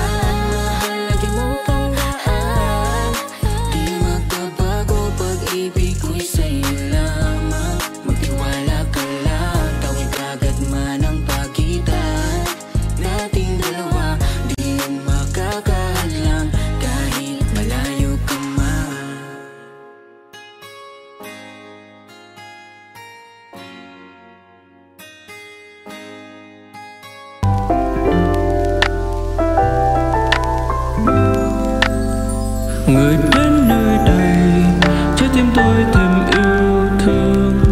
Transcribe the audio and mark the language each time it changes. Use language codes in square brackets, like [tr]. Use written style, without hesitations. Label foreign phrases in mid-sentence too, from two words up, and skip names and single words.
[tl] Mahal, lagi mong tandaan, di magbabago pag-ibig ko'y sa'yo lamang. Magtiwala ka lang, tawid agad man ang pagitan nating dalawa. Di yan makakahadlang kahit malayo ka man. [vi] Người đến nơi đây, trái tim tôi thêm yêu thương.